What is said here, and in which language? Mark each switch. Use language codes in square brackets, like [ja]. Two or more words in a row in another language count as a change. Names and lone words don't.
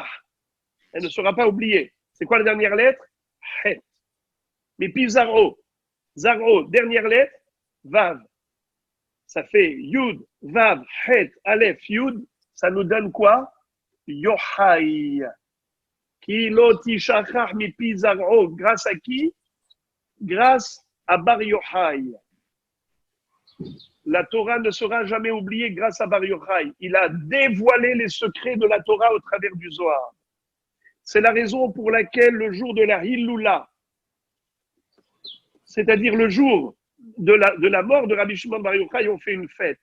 [fr] Elle ne sera pas oubliée. C'est quoi la dernière lettre? Het. Mais puis Zaro. Zaro, dernière lettre? Vav. Ça fait Yud, Vav, Het, Aleph, Yud. Ça nous donne quoi? Yochai. [he] כי לא תשכח מפי זרעו. [fr] Grâce à qui? Grâce à Bar Yochai. La Torah ne sera jamais oubliée grâce à Bar Yochai. Il a dévoilé les secrets de la Torah au travers du Zohar. C'est la raison pour laquelle le jour de la Hiloula, c'est-à-dire le jour de la mort de Rabbi Shimon Bar Yochai, on fait une fête.